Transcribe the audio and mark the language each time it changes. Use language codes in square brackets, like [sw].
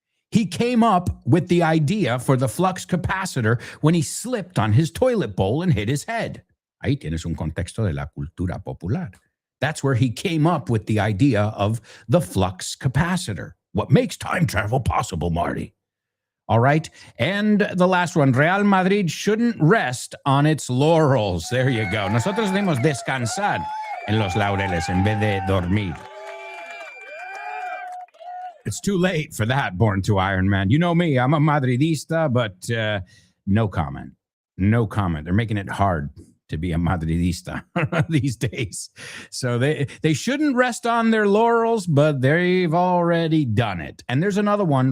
[en] He came up with the idea for the flux capacitor when he slipped on his toilet bowl and hit his head. [es] Ahí tienes un contexto de la cultura popular. [en] That's where he came up with the idea of the flux capacitor. What makes time travel possible, Marty? All right. And the last one, Real Madrid shouldn't rest on its laurels. There you go. [es] Nosotros debemos descansar en los laureles en vez de dormir. [en] It's too late for that, Born to Iron Man. You know me, I'm a Madridista, but no comment. No comment. They're making it hard to be a Madridista these days. So they shouldn't rest on their laurels, but they've already done it. And there's another one.